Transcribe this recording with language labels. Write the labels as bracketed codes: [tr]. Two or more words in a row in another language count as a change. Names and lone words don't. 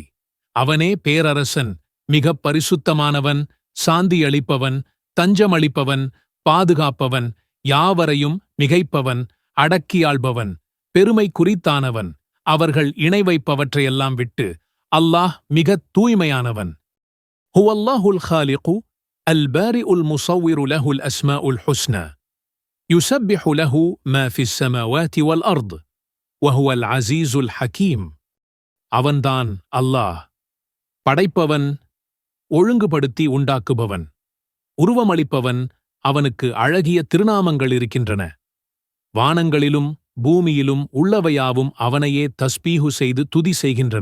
[ta] அவனே பேரரசன், மிகப் பரிசுத்தமானவன், சாந்தியளிப்பவன், தஞ்சமளிப்பவன், பாதுகாப்பவன், யாவரையும் மிகைப்பவன், அடக்கியாள்பவன், பெருமை குறித்தானவன். அவர்கள் இணை வைப்பவற்றையெல்லாம் விட்டு அல்லாஹ் மிகத் தூய்மையானவன். [ar] هو الله الخالق البارئ المصور له الأسماء الحسنى يسبح له ما في السماوات والأرض وهو العزيز الحكيم. [ta] அவன்தான் அல்லாஹ், படைப்பவன், ஒழுங்குபடுத்தி உண்டாக்குபவன், உருவமளிப்பவன். அவனுக்கு அழகிய திருநாமங்கள் இருக்கின்றன. வானங்களிலும் பூமியிலும் உள்ளவையாவும் அவனையே தஸ்பீஹு செய்து துதி செய்கின்றன.